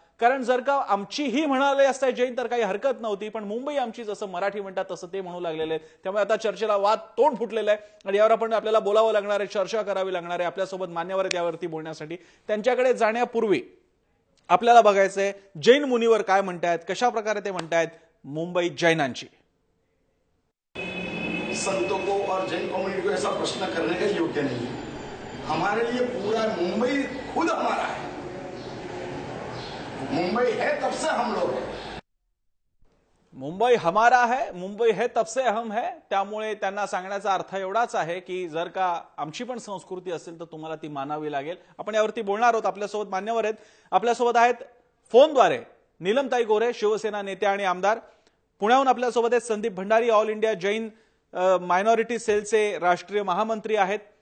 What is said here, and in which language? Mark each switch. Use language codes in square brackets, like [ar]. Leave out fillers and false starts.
[mr] कारण जर का आमची ही म्हणाले असता जैन तर काही हरकत नव्हती, पण मुंबई आमची जसं मराठी म्हणतात तसं ते म्हणू लागलेले आहेत. त्यामुळे आता चर्चेला वाद तोंड फुटलेलं आहे आणि यावर आपण आपल्याला बोलावं लागणार आहे, चर्चा करावी लागणार आहे. आपल्यासोबत मान्यवर आहेत यावरती बोलण्यासाठी. त्यांच्याकडे जाण्यापूर्वी आपल्याला बघायचंय जैन मुनीवर काय म्हणतायत, कशा प्रकारे ते म्हणतायत मुंबई जैनांची. [hi] संतों को और जैन कम्युनिटी को ऐसा प्रश्न करने का योग्य नहीं है. हमारे लिए पूरा मुंबई खुद हमारा है. मुंबई है तब से हम लोग हैं. मुंबई हमारा है, मुंबई है तब से हम है. [mr] त्यामुळे त्यांना सांगण्याचा अर्थ एवढाच आहे की जर का आमची पण संस्कृती असेल तर तुम्हाला ती मानावी लागेल. आपण यावरती बोलणार आहोत. आपल्यासोबत मान्यवर आहेत. आपल्यासोबत आहेत फोनद्वारे नीलमताई गोरे, शिवसेना नेत्या आणि आमदार. पुण्याहून आपल्यासोबत आहेत Sandeep Bhandari, all India Jain minority सेलचे राष्ट्रीय महामंत्री आहेत.